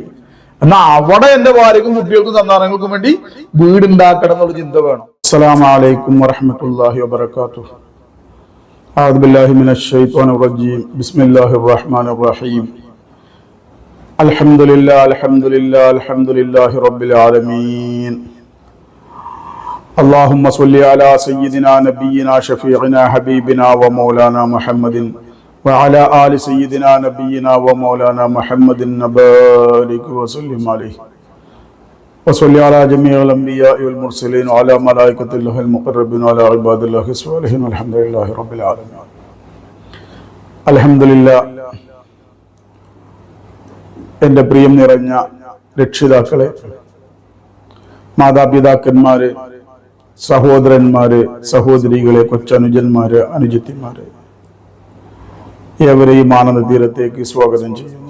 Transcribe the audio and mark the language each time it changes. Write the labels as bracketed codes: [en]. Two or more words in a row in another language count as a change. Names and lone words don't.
[ml] എന്നാൽ അവിടെ എന്റെ ഭാര്യക്കും കുട്ടികൾക്കും സന്താനങ്ങൾക്കും വേണ്ടി വീടുണ്ടാക്കണം എന്നുള്ള ചിന്ത വേണം. [ar] السلام عليكم ورحمة الله وبركاته. أعوذ بالله من الشيطان الرجيم. بسم الله الرحمن الرحيم. الحمد لله رب العالمين. اللهم صل على سيدنا نبينا شفيعنا حبيبنا ومولانا محمد وعلى آل سيدنا نبينا ومولانا محمد وبارك وسلم عليه وصل على جميع الأنبياء والمرسلين وعلى ملائكة الله المقربين وعلى عباد الله الصالحين والحمد لله رب العالمين. الحمد لله. [ml] എൻ്റെ പ്രിയം നിറഞ്ഞ രക്ഷിതാക്കളെ, മാതാപിതാക്കന്മാരെ, സഹോദരന്മാരെ, സഹോദരികളെ, കൊച്ചനുജന്മാരെ, അനുജത്തിമാരെ, ഏവരെയും ആനന്ദ തീരത്തേക്ക് സ്വാഗതം ചെയ്യുന്നു.